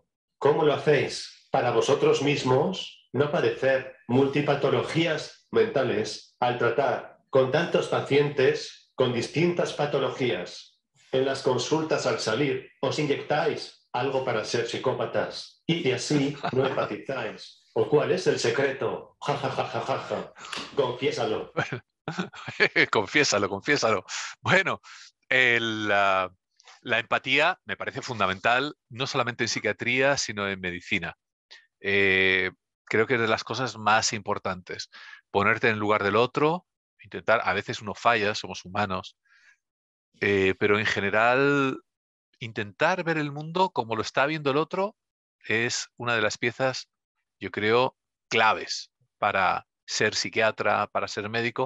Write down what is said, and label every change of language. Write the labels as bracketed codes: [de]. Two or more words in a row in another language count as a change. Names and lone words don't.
[es] ¿Cómo lo hacéis para vosotros mismos no padecer multipatologías mentales al tratar con tantos pacientes con distintas patologías? En las consultas al salir os inyectáis algo para ser psicópatas y de así no empatizáis. ¿O cuál es el secreto? Ja, ja, ja, ja, ja, ja. Confiésalo. Confiésalo, confiésalo. Bueno, la empatía me parece fundamental, no solamente en psiquiatría, sino en medicina. Eh, Creo que es de las cosas más importantes. Ponerte en el lugar del otro, intentar, a veces uno falla, somos humanos, pero en general intentar ver el mundo como lo está viendo el otro es una de las piezas, yo creo, claves para ser psiquiatra, para ser médico.